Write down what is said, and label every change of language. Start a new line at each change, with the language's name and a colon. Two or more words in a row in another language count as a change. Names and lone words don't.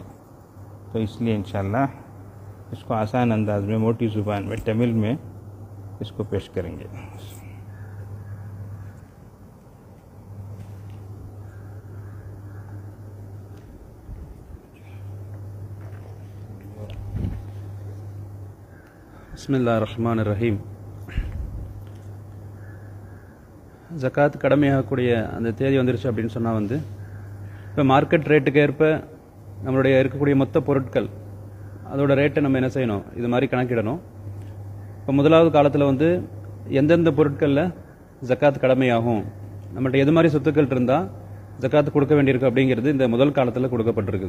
Urdu: تو اس لیے انشاءاللہ اس کو آسان انداز میں، موٹی زبان میں، تمل میں اس کو پیش کریں گے.
Arabic: بسم اللہ الرحمن الرحیم.
Tamil: ஜக்காத் கடமையாகக்கூடிய அந்த தேதி வந்துருச்சு அப்படின்னு சொன்னால் இப்போ மார்க்கெட் ரேட்டுக்கு ஏற்ப நம்மளுடைய இருக்கக்கூடிய மொத்த பொருட்கள் அதோட ரேட்டை நம்ம என்ன செய்யணும், இது மாதிரி கணக்கிடணும். இப்போ முதலாவது காலத்தில் எந்தெந்த பொருட்களில் ஜக்காத் கடமையாகும், நம்மள்ட்ட எது மாதிரி சொத்துக்கள் இருந்தால் ஜக்காத் கொடுக்க வேண்டியிருக்கு அப்படிங்கிறது இந்த முதல் காலத்தில் கொடுக்கப்பட்டிருக்குது.